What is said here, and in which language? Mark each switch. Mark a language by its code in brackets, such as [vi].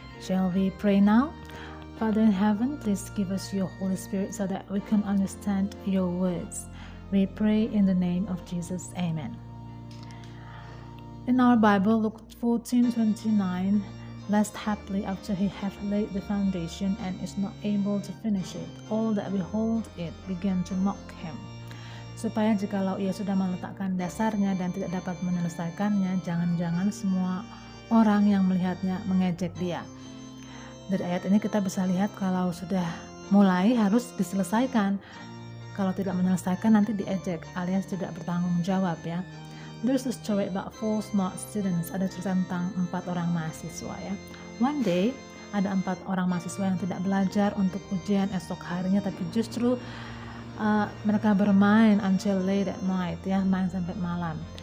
[en] Shall we pray now? Father in heaven, please give us your Holy Spirit so that we can understand your words. We pray in the name of Jesus. Amen. In our Bible, Luke 14:29, lest haply after he hath laid the foundation and is not able to finish it, all that behold it began to mock him. [id] Supaya jikalau ia sudah meletakkan dasarnya dan tidak dapat menyelesaikannya, jangan-jangan semua orang yang melihatnya mengejek dia. Dari ayat ini kita bisa lihat kalau sudah mulai harus diselesaikan. Kalau tidak menyelesaikan nanti diejek alias tidak bertanggung jawab ya. [en] There's a story about 4 smart students. [id] Ada cerita tentang 4 orang mahasiswa ya. [en] One day [id] ada 4 orang mahasiswa yang tidak belajar untuk ujian esok harinya, tapi justru mereka bermain [en] until late at night [id] ya, main sampai malam.